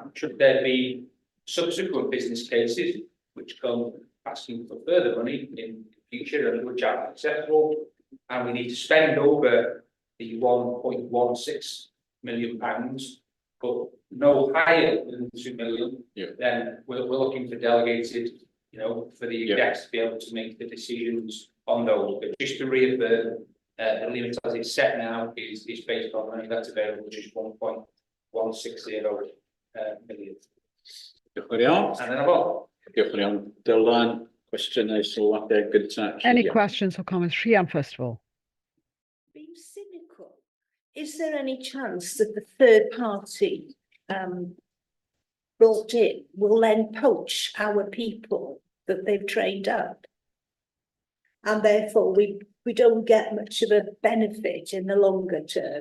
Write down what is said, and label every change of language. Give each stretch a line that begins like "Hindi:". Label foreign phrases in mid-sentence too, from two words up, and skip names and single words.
English: should there be subsequent business cases which come asking for further money in the future and which are successful, and we need to spend over the £1.16 million, but no higher than 2 million, then we're looking for delegated, for the execs to be able to make the decisions on those. But just to reaffirm, the limit as it's set now is based on money that's available, which is 1.160 million.
Welsh: Diolch yn fawr.
English: And then about.
Welsh: Diolch yn iawn. Dylan, cwestiynau sylwadau gyntaf.
English: Any questions or comments? Rhian, first of all. Being cynical, is there any chance that the third party brought in will then poach our people that they've trained up? And therefore we we don't get much of a benefit in the longer term.